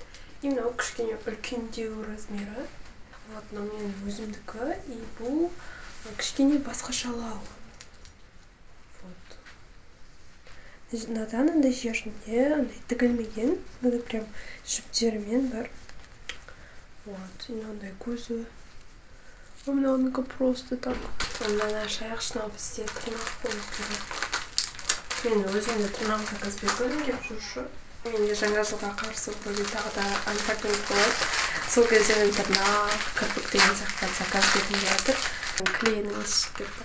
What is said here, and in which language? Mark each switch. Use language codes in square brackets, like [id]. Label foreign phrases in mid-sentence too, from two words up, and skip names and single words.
[kk] И мынау кішкене үлкендеу размері. Вот, мынау менің өзімдікі. И бұл кішкене басқашалау. Вот. Надан андай жерінде андай тігілмеген. Мынандай прям жіптерімен бар. Вот, и мынандай көзі. [ru] У меня он просто так. [kk] Мына шаяқшына бізде тырнақ болу керек. Мен өзім де тырнақ заказ беріп келіп жүрші. Менде жаңа жылға қарсы вроде тағы да анпакинг болады. Сол кезде мен тырнақ, кірпік деген сияқты заказ беріп жатыр. Клейінің шықпеді.